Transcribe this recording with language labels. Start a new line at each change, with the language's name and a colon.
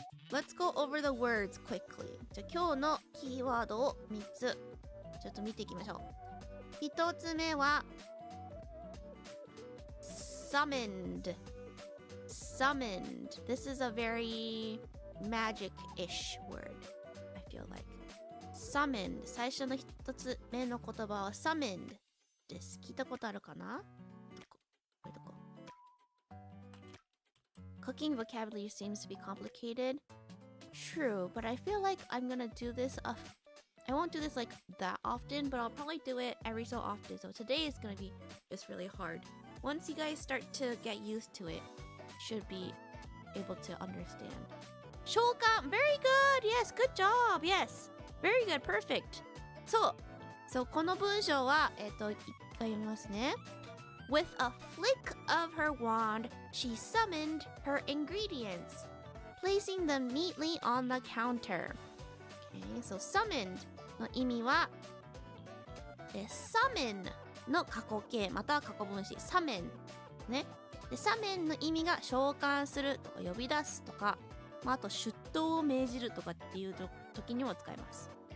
English: Let's go over the words quickly.
Japanese: じゃあ今日のキーワードを3つちょっと見ていきましょう。 1つ目は summoned.
English: Summoned. This is a very magic-ish word, I feel like. Summoned.
Japanese: 最初の1つ目の言葉は summoned です。聞いたことあるかな？これどこ？
English: Cooking vocabulary seems to be complicated. True, but I feel like I'm gonna do this. I won't do this like that often, but I'll probably do it every so often. So today is gonna be just really hard. Once you guys start to get used to it, should be able to understand. 召喚 very good! Yes, good job! Yes! Very good, perfect!
Japanese: そう、この文章は、一回読みますね。
English: With a flick of her wand, she summoned her ingredients, placing them neatly on the counter. Okay, so
Japanese: summoned の意味は、summon の過去形または過去分詞 summon ね。で summon の意味が召喚するとか呼び出すとか、あと出頭を命じるとかっていう時にも使います。